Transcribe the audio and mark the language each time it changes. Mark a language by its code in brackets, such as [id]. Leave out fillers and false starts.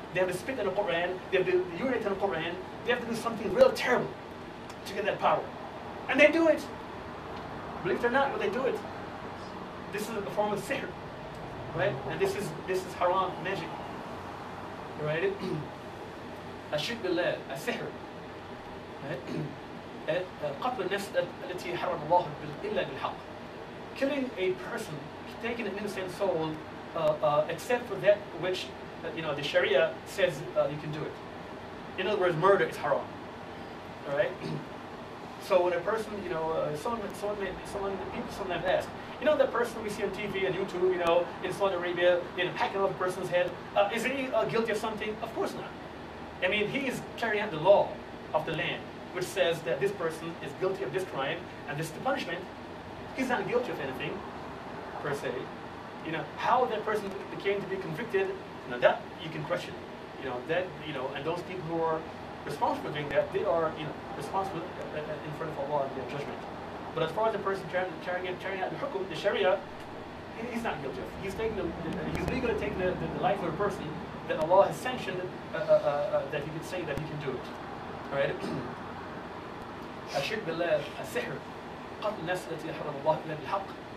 [en] They have to spit in the Quran, they have to urinate in the Quran, they have to do something real terrible to get that power. And they do it. Believe it or not, but they do it. This is a form of sihr, right? And this is haram magic, right? [ar] الشرك بالله السحر, [en] right? [ar] قتل النفس التي حرم الله إلا بالحق. [en] Killing a person, taking an innocent soul, except for that which the Sharia says you can do it. In other words, murder is haram. All right. So when a person, someone people sometimes ask, that person we see on TV and YouTube, in Saudi Arabia, hacking off a person's head, is he guilty of something? Of course not. I mean, he is carrying out the law of the land, which says that this person is guilty of this crime and this is the punishment. He's not guilty of anything, per se. How that person became to be convicted, that you can question. And those people who are responsible for doing that, they are, responsible in front of Allah in their judgment. But as far as the person carrying out the hukum, the Sharia, he's not guilty of. He's legally taking the life of a person that Allah has sanctioned that he can say that he can do it. All right. [ar] الشرك بالله السحر قتل النفس التي حرم الله إلا بالحق.